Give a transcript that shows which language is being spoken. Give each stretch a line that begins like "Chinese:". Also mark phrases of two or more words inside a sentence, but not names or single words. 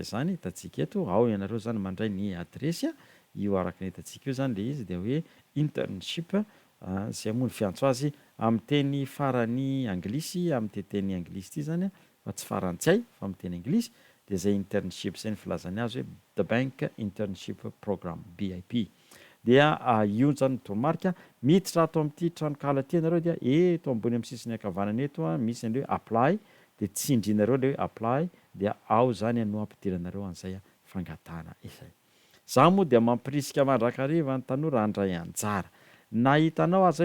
Malagasy: izany hitantsika eto ao ianareo zany mandray ny adresy io araka ny hitantsika io zany le izy dia hoe internship zay moa ny fiantso azy amin'ny teny farany anglisy amin'ny teny anglisy ity zany fa tsy farantsay fa amin'ny teny anglisy dia zay internship zay ny filazany azy hoe the bank internship program BIP dia io zany toromarika miditra ato amin'ity tranokala ty ianareo dia eto ambony amin'ny sisiny ankavanana eto misy an'le hoe apply dia tsindrinareo le hoe apply dia ao zany no ampidiranareo an'izay fangatahana izay za moa dia mampirisika mandrakariva ny tanora handray anjara na hitanao aza